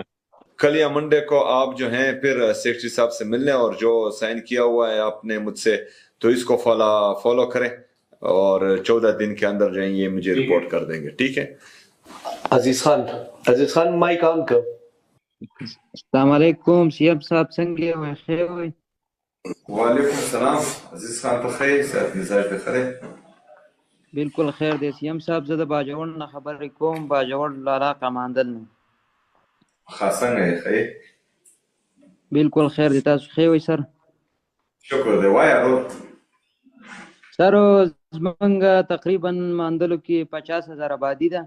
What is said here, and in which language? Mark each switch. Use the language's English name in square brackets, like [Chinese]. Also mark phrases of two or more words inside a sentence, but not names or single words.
[Urdu] کل یا منڈے کو آپ جو ہیں پھر سیکرٹری صاحب سے ملنے اور جو سائن کیا ہوا ہے آپ نے مجھ سے تو اس کو فالو کریں اور 14 دن کے اندر جو ہے یہ مجھے رپورٹ کر دیں گے. ٹھیک ہے عزیز خان [English] mic on [Urdu] کر. [Arabic] السلام علیکم [Urdu] سی ایم صاحب [Pashto] څنګه وای خیر وای. [Arabic] وعلیکم السلام [Urdu] عزیز خان [Pashto] په خیر صحت مزاج په خیر. بالکل خیر دی سیم صاحب زه د باجوړ نه خبرې کوم باجوړ لارا کماندل نه. څنګه یې خیر؟ بالکل خیر دی تاسو خیر وای سر. شکر دی وایو سر زمونږ تقریبا ماندلو کې 50,000 آبادی ده.